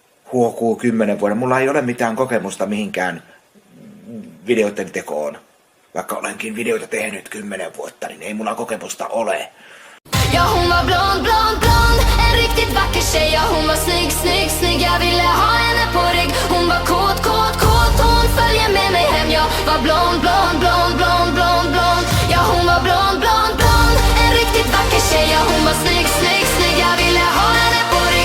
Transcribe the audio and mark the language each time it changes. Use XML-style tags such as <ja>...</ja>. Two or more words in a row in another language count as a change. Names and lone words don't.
<fi>huokuu 10 vuoden. Mulla ei ole mitään kokemusta mihinkään videoiden tekoon. Vaikka olenkin videoita tehnyt 10 vuotta, niin ei mulla kokemusta ole.</fi> <sv>Ja hon var blond, blond, blond. En riktigt vacker tjej. Ja hon var snygg, snygg, snygg. Jag ville ha henne på rygg. Hon var kåt, kåt, kåt. Hon följer med mig hem. Jag var blond, blond, blond, blond, blond, blond. Ja hon var blond, blond, blond. En riktigt vacker tjej. Ja hon var snygg, snygg, snygg. Jag ville ha henne på rygg.</sv>